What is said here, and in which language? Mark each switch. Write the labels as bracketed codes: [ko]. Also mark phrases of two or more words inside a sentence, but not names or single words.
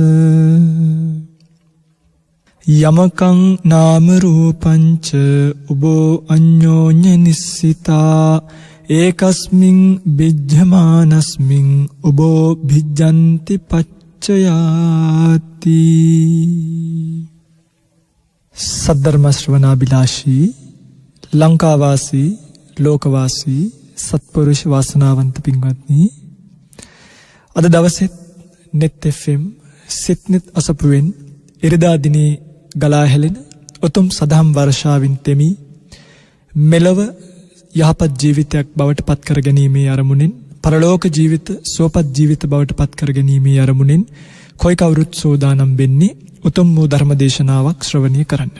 [pi] යමකං නාම රූපංච උබෝ අඤ්ඤෝඤ්ඤ නිස්සිතා ඒකස්මින් බිජ්ජමානස්මින් උබෝ බිජ්ජන්ති පච්චයාති. [si] සද්ධර්ම ශ්‍රවණාබිලාෂී ලංකාවාසී ලෝකවාසී සත්පුරුෂ වාසනාවන්ත පින්වත්නි, අද දවසෙත් net fm සිත්නෙත් අසපුවෙන් ඉරිදා දිනේ ගලා හැලෙන උතුම් සදහම් වර්ෂාවින් තෙමි මෙලව යහපත් ජීවිතයක් බවට පත් කර ගැනීමේ අරමුණෙන්, පරලෝක ජීවිත සුවපත් ජීවිත බවට පත් කර ගැනීමේ අරමුණෙන් කොයි කවුරුත් සෝදානම් වෙන්නේ උතුම් වූ ධර්ම දේශනාවක් ශ්‍රවණය කරන්නට.